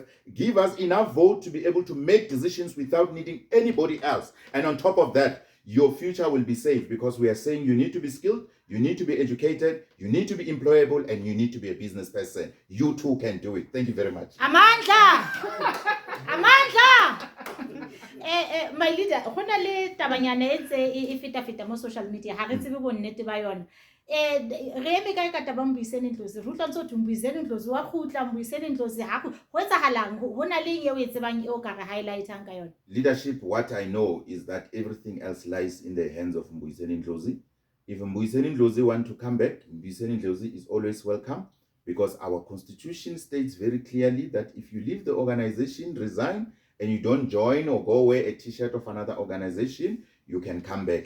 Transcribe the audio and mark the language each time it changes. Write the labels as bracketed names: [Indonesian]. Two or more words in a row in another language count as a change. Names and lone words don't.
[English] Give us enough vote to be able to make decisions without needing anybody else. And on top of that, your future will be safe, because we are saying you need to be skilled, you need to be educated, you need to be employable, and you need to be a business person. You too can do it. Thank you very much. Amandla! Amandla! My leader, [Southern Sotho] hona le tabanyana e tse e feta mo [English] social media, [Southern Sotho] ha re tsebe bonnete ba yona. Re eme kae ka taba Mbuiseni Ndlozi? Re utlwa ntse ho thwe Mbuiseni Ndlozi wa kgutla, Mbuiseni Ndlozi ha ho etsahalang? Hona le eo e tsebang eo ka re highlightang ka yona? [English] Leadership, what I know is that everything else lies in the hands of Mbuiseni Ndlozi. If Mbuiseni Ndlozi want to come back, Mbuiseni Ndlozi is always welcome, because our constitution states very clearly that if you leave the organization, resign, and you don't join or go wear a t-shirt of another organization, you can come back.